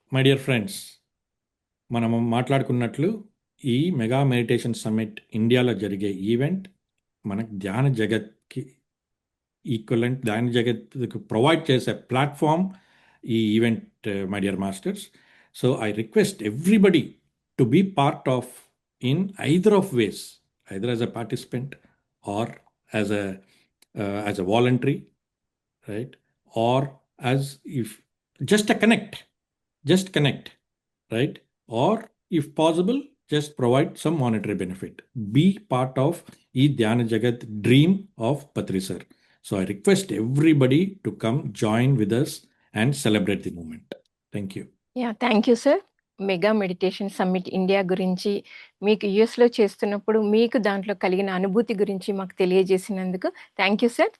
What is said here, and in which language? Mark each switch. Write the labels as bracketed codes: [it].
[en] my dear friends, [te] మనము మాట్లాడుకున్నట్లు ఈ mega meditation summit ఇండియాలో జరిగే ఈవెంట్ మనకు ధ్యాన జగత్కి ఈక్వలెంట్, ధ్యాన జగత్కి ప్రొవైడ్ చేసే ప్లాట్ఫామ్ ఈ event, [en] My dear masters. So I request everybody to be part of in either of ways, either as a participant or as a voluntary, right? Or as if just a just connect, right? Or if possible, just provide some monetary benefit. Be part of E Dhyana Jagat dream of Patri sir. So I request everybody to come join with us and celebrate the moment. Thank you. Thank you sir. [te] Mega meditation summit India గురించి, మీకు యుఎస్లో చేస్తున్నప్పుడు మీకు దాంట్లో కలిగిన అనుభూతి గురించి మాకు తెలియజేసినందుకు [en] Thank you sir.